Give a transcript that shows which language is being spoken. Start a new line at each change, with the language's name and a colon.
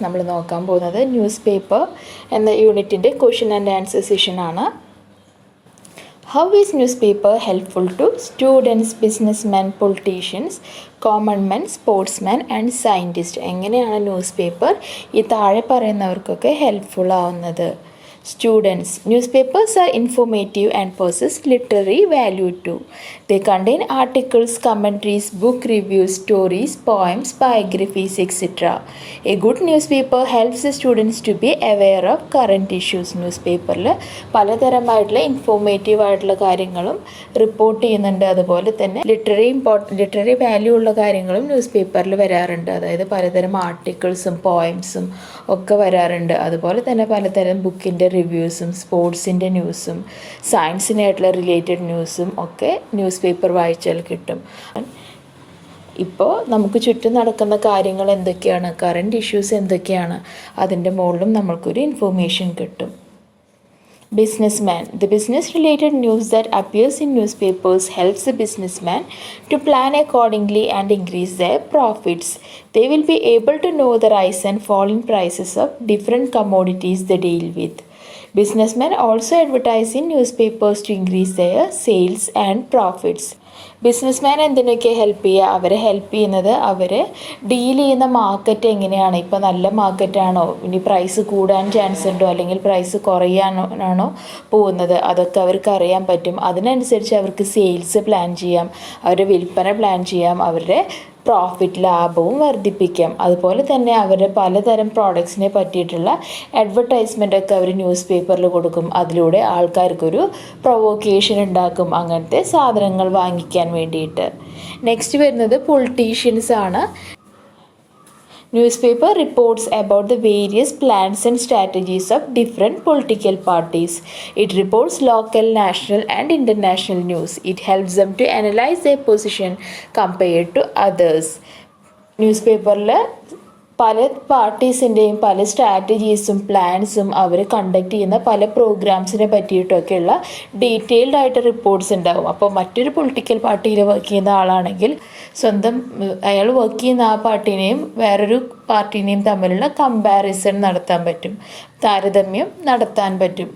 Malayalam: നമ്മൾ നോക്കാൻ പോകുന്നത് ന്യൂസ് പേപ്പർ എന്ന യൂണിറ്റിൻ്റെ question and answer സെഷനാണ്.
English: How is newspaper helpful to students, businessmen, politicians, common men, sportsman and scientist?
Malayalam: എങ്ങനെയാണ് news paper ഈ താഴെ പറയുന്നവർക്കൊക്കെ ഹെൽപ്ഫുൾ ആവുന്നത്?
English: Students, newspapers are informative and possess literary value too. They contain articles, commentaries, book reviews, stories, poems, biographies, etc. A good newspaper helps the students to be aware of current issues.
Malayalam: ന്യൂസ്പേപ്പറിൽ പലതരമായിട്ടുള്ള informative ആയിട്ടുള്ള കാര്യങ്ങളും report ചെയ്യുന്നുണ്ട്. അതുപോലെ തന്നെ literary value ഉള്ള കാര്യങ്ങളും news പേപ്പറിൽ വരാറുണ്ട്. അതായത് പലതരം ആർട്ടിക്കിൾസും പോയംസും ഒക്കെ വരാറുണ്ട്. അതുപോലെ തന്നെ പലതരം ബുക്കിൻ്റെ റിവ്യൂസും സ്പോർട്സിൻ്റെ ന്യൂസും സയൻസിനായിട്ടുള്ള റിലേറ്റഡ് ന്യൂസും ഒക്കെ ന്യൂസ് പേപ്പർ വായിച്ചാൽ കിട്ടും. ഇപ്പോൾ നമുക്ക് ചുറ്റും നടക്കുന്ന കാര്യങ്ങൾ എന്തൊക്കെയാണ്, കറണ്ട് ഇഷ്യൂസ് എന്തൊക്കെയാണ്, അതിൻ്റെ മുകളിലും നമ്മൾക്കൊരു ഇൻഫോർമേഷൻ കിട്ടും.
English: Businessman. The business-related news that appears in newspapers helps the businessman to plan accordingly and increase their profits. They will be able to know the rise and fall in prices of different commodities they deal with. Businessmen also advertise in newspapers to increase their sales and profits.
Malayalam: Businessman എന്തിനൊക്കെ help ചെയ്യുക? അവരെ help ചെയ്യുന്നത് അവർ deal ചെയ്യുന്ന market എങ്ങനെയാണ്, ഇപ്പോൾ നല്ല മാർക്കറ്റാണോ, ഇനി price കൂടാൻ ചാൻസ് ഉണ്ടോ, അല്ലെങ്കിൽ പ്രൈസ് കുറയാനാണോ പോകുന്നത്, അതൊക്കെ അവർക്ക് അറിയാൻ പറ്റും. അതിനനുസരിച്ച് അവർക്ക് സെയിൽസ് പ്ലാൻ ചെയ്യാം, അവരുടെ വിൽപ്പന പ്ലാൻ ചെയ്യാം, അവരുടെ പ്രോഫിറ്റ് ലാഭവും വർദ്ധിപ്പിക്കാം. അതുപോലെ തന്നെ അവർ പലതരം പ്രോഡക്ട്സിനെ പറ്റിയിട്ടുള്ള അഡ്വർടൈസ്മെൻ്റൊക്കെ അവർ ന്യൂസ് പേപ്പറിൽ കൊടുക്കും. അതിലൂടെ ആൾക്കാർക്കൊരു പ്രൊവോക്കേഷൻ ഉണ്ടാക്കും അങ്ങനത്തെ സാധനങ്ങൾ വാങ്ങിക്കാൻ വേണ്ടിയിട്ട്. നെക്സ്റ്റ് വരുന്നത് പൊളിറ്റീഷ്യൻസ് ആണ്.
English: Newspaper reports about the various plans and strategies of different political parties. It reports local, national and international news. It helps them to analyze their position compared to others.
Malayalam: ന്യൂസ്പേപ്പറിൽ പല പാർട്ടീസിൻ്റെയും പല സ്ട്രാറ്റജീസും പ്ലാൻസും അവർ conduct ചെയ്യുന്ന പല പ്രോഗ്രാംസിനെ പറ്റിയിട്ടൊക്കെയുള്ള detailed ആയിട്ട് reports ഉണ്ടാവും. അപ്പോൾ മറ്റൊരു political പാർട്ടിയിൽ work ചെയ്യുന്ന ആളാണെങ്കിൽ സ്വന്തം അയാൾ വർക്ക് ചെയ്യുന്ന ആ പാർട്ടീനെയും വേറൊരു പാർട്ടീനെയും തമ്മിലുള്ള കമ്പാരിസൺ നടത്താൻ പറ്റും, താരതമ്യം നടത്താൻ പറ്റും.